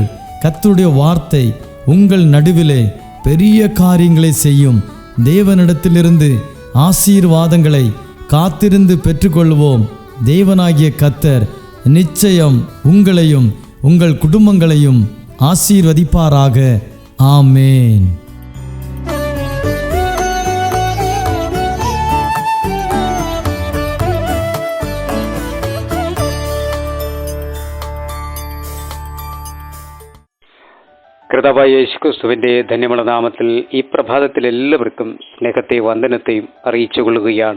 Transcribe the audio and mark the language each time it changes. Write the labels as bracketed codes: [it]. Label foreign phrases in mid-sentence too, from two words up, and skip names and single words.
[ta] கர்த்தருடைய வார்த்தை உங்கள் நடுவிலே பெரிய காரியங்களை செய்யும். தேவனிடத்திலிருந்து ஆசீர்வாதங்களை காத்திருந்து பெற்றுக்கொள்வோம். தேவனாகிய கர்த்தர் நிச்சயம் உங்களையும் உங்கள் குடும்பங்களையும் ஆசீர்வதிப்பாராக. ஆமேன். [ml] കർത്താവായ യേശുക്രിസ്തുവിൻ്റെ ധന്യമുള്ള നാമത്തിൽ ഈ പ്രഭാതത്തിൽ എല്ലാവർക്കും സ്നേഹത്തെയും വന്ദനത്തെയും അറിയിച്ചു കൊള്ളുകയാണ്.